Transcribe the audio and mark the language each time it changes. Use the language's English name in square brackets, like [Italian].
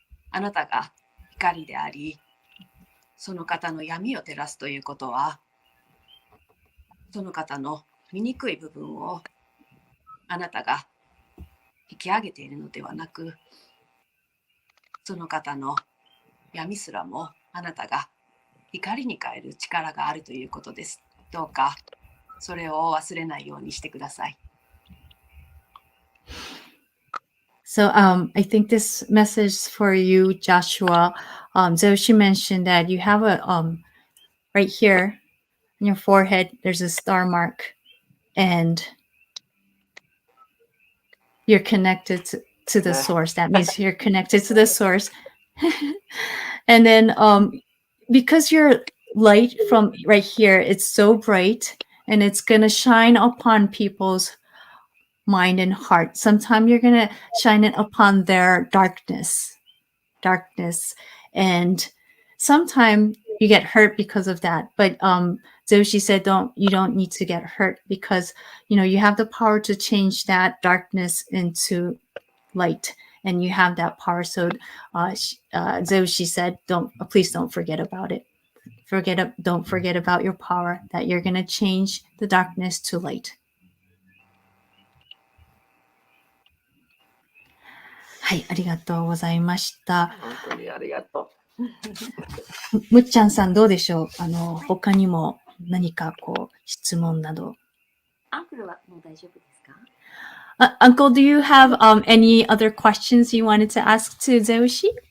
[Japanese] あなたが光であり、その方の闇を照らすということは、その方の醜い部分をあなたが引き上げているのではなく、その方の闇すらもあなたが光に変える力があるということです。どうかそれを忘れないようにしてください。 [English] So I think this message for you, Joshua. Zoshi mentioned that you have a right here on your forehead, there's a star mark, and you're connected to the source. That means you're connected to the source. And then because your light from right here, it's so bright and it's going to shine upon people's mind and heart. Sometimes you're going to shine it upon their darkness. And sometimes you get hurt because of that. But Zoshi said, you don't need to get hurt because, you have the power to change that darkness into light, and you have that power. So Zoshi said, please don't forget about it. Don't forget about your power, that you're going to change the darkness to light. [Japanese] はい、ありがとうございました。本当にありがとむっちゃんさんどうでしょう？他にも何か質問など。アンクルはもう大丈夫ですか？ [English] Uncle, do you have any other questions you wanted to ask to Zoshi?